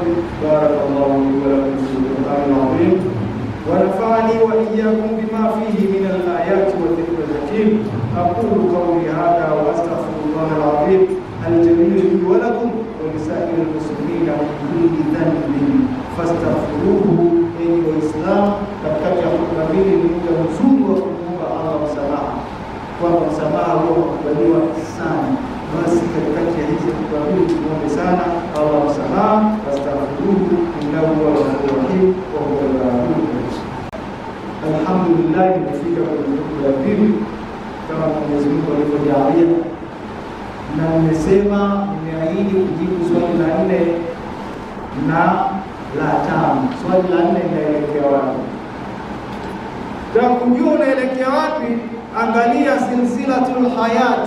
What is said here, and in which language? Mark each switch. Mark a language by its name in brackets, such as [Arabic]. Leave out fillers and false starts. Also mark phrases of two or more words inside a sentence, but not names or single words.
[Arabic] بارك الله لي ولكم في القرآن العظيم ونفعني وإياكم بما فيه من الآيات والذكر الحكيم. أقول قولي هذا وأستغفر الله العظيم الجليل لي ولكم ولسائر المسلمين من كل ذنب فاستغفروه. [Swahili] Enyi Waislamu, katikati ya khutba hili ni muda mzuri wa kumwomba Allah msamaha, kwamba msamaha huo unakubaliwa sana. Basi katikati ya hizi khutba hili tuombe sana Allah msamaha, [Arabic] فاستغفروه إنه هو الغفور الرحيم وهو الغفور الرحيم. Alhamdulillah, [Swahili] nimefika kwenye khutba ya pili kama Mwenyezi Mungu alivyojalia, na nimesema nimeahidi kujibu swali la 4 na la 5. Swali la 4 linaelekea wapi? Kwa kujua unaelekea wapi, angalia [Arabic] سلسلة الحياة.